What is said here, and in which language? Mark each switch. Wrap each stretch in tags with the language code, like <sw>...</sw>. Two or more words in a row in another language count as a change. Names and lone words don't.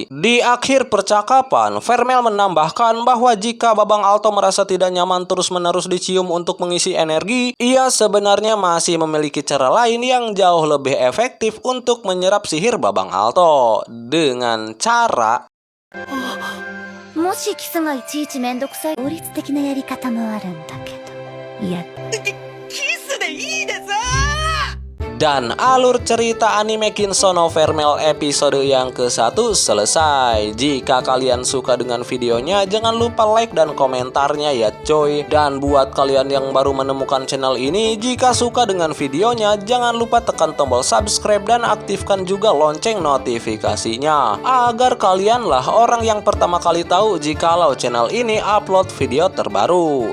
<id>Di akhir percakapan, Vermel menambahkan bahwa jika Babang Alto merasa tidak nyaman terus-menerus dicium untuk mengisi energi, ia sebenarnya masih memiliki cara lain yang jauh lebih efektif untuk menyerap sihir Babang Alto. Dengan cara</id> <ja>もしキスがいちいちめんどくさい効率的なやり方もあるんだけど、いや</ja> <id>dan alur cerita anime Kinso no Vermel episode yang ke-1 selesai. Jika kalian suka dengan videonya, jangan lupa like dan komentarnya ya coy. Dan buat kalian yang baru menemukan channel ini, jika suka dengan videonya, jangan lupa tekan tombol subscribe dan aktifkan juga lonceng notifikasinya, agar kalianlah orang yang pertama kali tahu jikalau channel ini upload video terbaru.</id>